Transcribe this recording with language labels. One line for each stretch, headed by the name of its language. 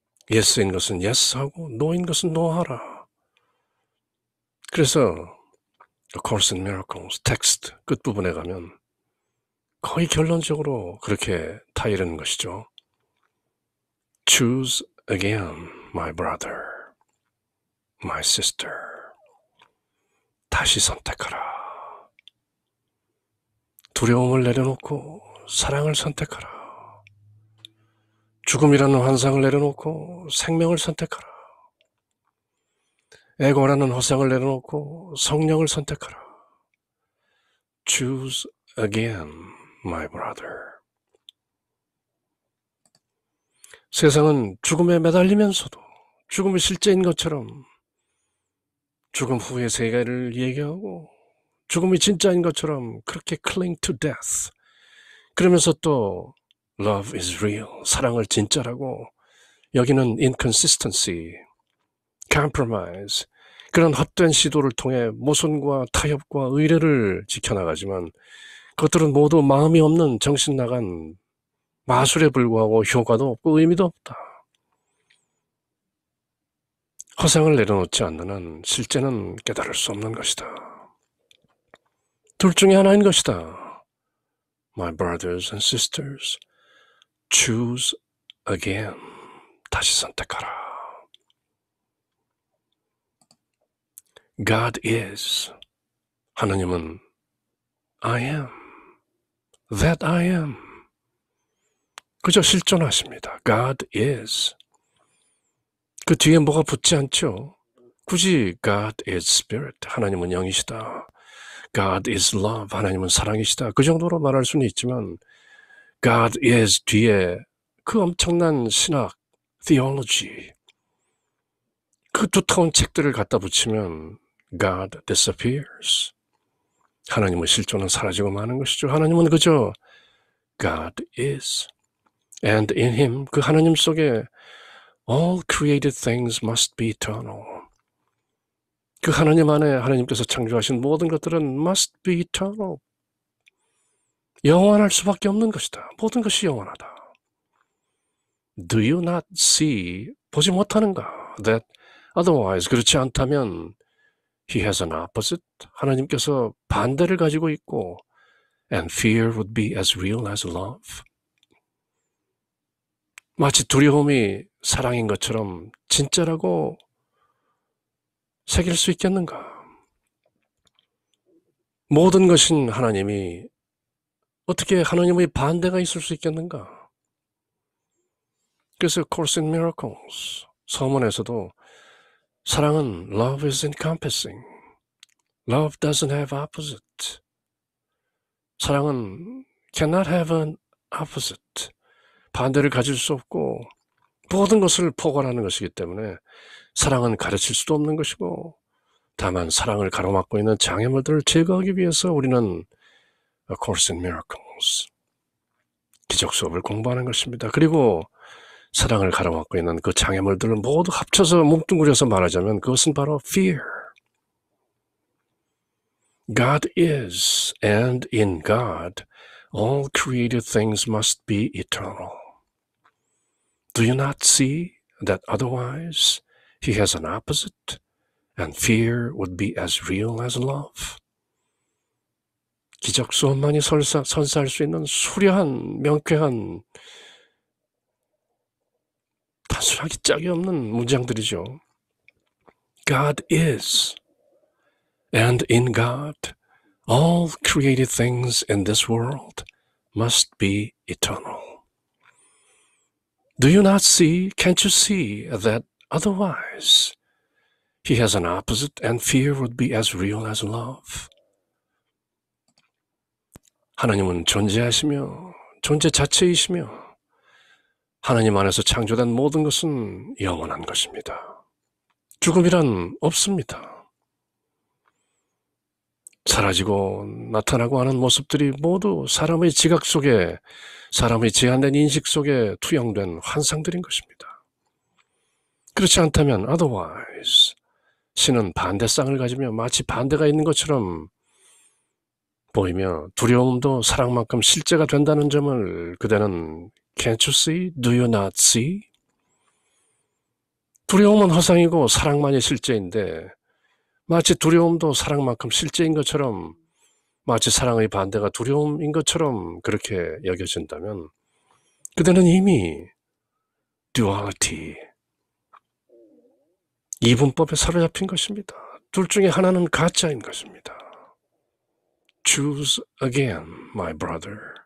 Korean: yes인 것은 yes하고 no인 것은 no하라. 그래서 A Course in Miracles 텍스트 끝부분에 가면 거의 결론적으로 그렇게 타이르는 것이죠.
English: Choose again, my brother, my sister.
Korean: 다시 선택하라. 두려움을 내려놓고 사랑을 선택하라. 죽음이라는 환상을 내려놓고 생명을 선택하라. 에고라는 허상을 내려놓고 성령을 선택하라.
English: Choose again, my brother.
Korean: 세상은 죽음에 매달리면서도 죽음이 실제인 것처럼 죽음 후의 세계를 얘기하고 죽음이 진짜인 것처럼 그렇게
English: cling to death,
Korean: 그러면서 또
English: love is real,
Korean: 사랑을 진짜라고 여기는 inconsistency, compromise, 그런 헛된 시도를 통해 모순과 타협과 의례를 지켜나가지만 그것들은 모두 마음이 없는 정신 나간 마술에 불과하고 효과도 없고 의미도 없다. 허상을 내려놓지 않는 한 실제는 깨달을 수 없는 것이다. 둘 중에 하나인 것이다.
English: My brothers and sisters, choose again.
Korean: 다시 선택하라.
English: God is.
Korean: 하나님은
English: I am. That I am.
Korean: 그저 실존하십니다.
English: God is.
Korean: 그 뒤에 뭐가 붙지 않죠. 굳이
English: God is spirit,
Korean: 하나님은 영이시다.
English: God is love,
Korean: 하나님은 사랑이시다. 그 정도로 말할 수는 있지만 God is 뒤에 그 엄청난 신학, theology, 그 두터운 책들을 갖다 붙이면
English: God disappears.
Korean: 하나님의 실존은 사라지고 마는 것이죠. 하나님은 그저
English: God is. And in him,
Korean: 그 하나님 속에
English: all created things must be eternal.
Korean: 그 하나님 안에 하나님께서 창조하신 모든 것들은
English: must be eternal.
Korean: 영원할 수밖에 없는 것이다. 모든 것이 영원하다.
English: Do you not see,
Korean: 보지 못하는가?
English: That otherwise,
Korean: 그렇지 않다면
English: he has an opposite.
Korean: 하나님께서 반대를 가지고 있고
English: and fear would be as real as love.
Korean: 마치 두려움이 사랑인 것처럼 진짜라고 새길 수 있겠는가? 모든 것인 하나님이 어떻게 하나님의 반대가 있을 수 있겠는가? 그래서 Course in Miracles 서문에서도 사랑은
English: love is encompassing. Love doesn't have opposite.
Korean: 사랑은
English: cannot have an opposite.
Korean: 반대를 가질 수 없고 모든 것을 포괄하는 것이기 때문에 사랑은 가르칠 수도 없는 것이고 다만 사랑을 가로막고 있는 장애물들을 제거하기 위해서 우리는 A Course in Miracles, 기적 수업을 공부하는 것입니다. 그리고 사랑을 가로막고 있는 그 장애물들을 모두 합쳐서 뭉뚱그려서 말하자면 그것은 바로 fear.
English: God is, and in God, all created things must be eternal. Do you not see that otherwise he has an opposite, and fear would be as real as love?
Korean: 기적 수업만이 선사할 수 있는 수려한, 명쾌한, 단순하기 짝이 없는 문장들이죠.
English: God is, and in God, all created things in this world must be eternal. Do you not see, can't you see that otherwise he has an opposite and fear would be as real as love?
Korean: 하나님은 존재하시며 존재 자체이시며 하나님 안에서 창조된 모든 것은 영원한 것입니다. 죽음이란 없습니다. 사라지고 나타나고 하는 모습들이 모두 사람의 지각 속에, 사람의 제한된 인식 속에 투영된 환상들인 것입니다. 그렇지 않다면 otherwise 신은 반대쌍을 가지며 마치 반대가 있는 것처럼 보이며 두려움도 사랑만큼 실제가 된다는 점을 그대는
English: Can't you see? Do you not see?
Korean: 두려움은 허상이고 사랑만이 실제인데 마치 두려움도 사랑만큼 실제인 것처럼, 마치 사랑의 반대가 두려움인 것처럼 그렇게 여겨진다면 그대는 이미 duality, 이분법에 사로잡힌 것입니다. 둘 중에 하나는 가짜인 것입니다.
English: Choose again, my brother.